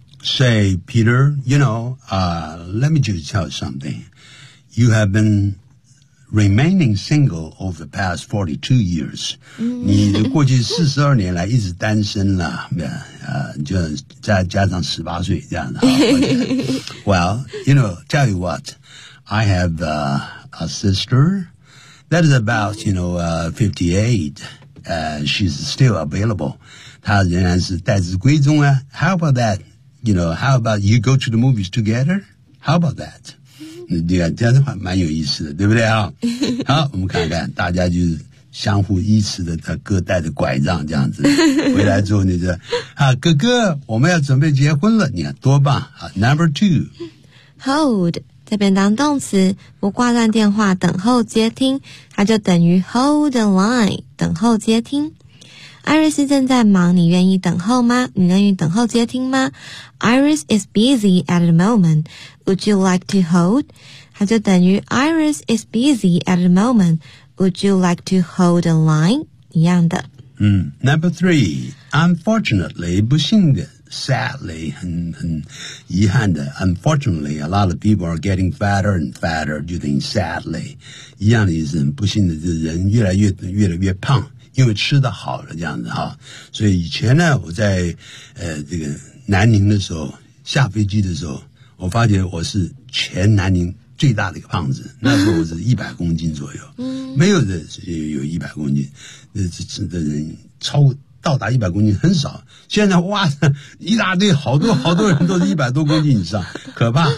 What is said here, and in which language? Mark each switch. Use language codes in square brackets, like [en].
[en] Say, Peter, you know, let me just tell you something. You have been remaining single over the past 42 years. [zh] 你过去42年来一直单身了，就再加上18岁这样的。 [en] Well, you know, tell you what, I have a sister that is about, you know, 58. She's still available. [zh] 她仍然是待字闺中啊。 [en] How about that? You know, how about you go to the movies together? How about that? [zh] 这样的话蛮有意思的，对不对啊？好，我们看看大家就是相互依持的，他各带着拐杖这样子。回来之后你就啊，哥哥，我们要准备结婚了，你看多棒啊 ！ [en] Number two, [zh] hold 这边当动词，不挂断电话，等候接听，它就等于 [en] hold the line， [zh] 等候接听。 Iris 正在忙，你愿意等候吗？你愿意等候接听吗 ？ [en] Iris is busy at the moment. Would you like to hold? [zh] 它就等于 [en] Iris is busy at the moment. Would you like to hold a line? [zh] 一样的。 [en] Number three. Unfortunately, [zh] 不幸的 [en] ，sadly， [zh] 很遗憾的。 [en] Unfortunately, a lot of people are getting fatter and fatter. [zh] 就等于 sadly， 一样的意思。不幸的，人越来越胖。因为吃得好了这样子哈，所以以前呢，我在这个南宁的时候，下飞机的时候，我发觉我是全南宁最大的一个胖子，那时候我是100公斤左右，没有的有100公斤，这人超到达100公斤很少，现在哇，一大堆好多好多人都是100多公斤以上，可怕。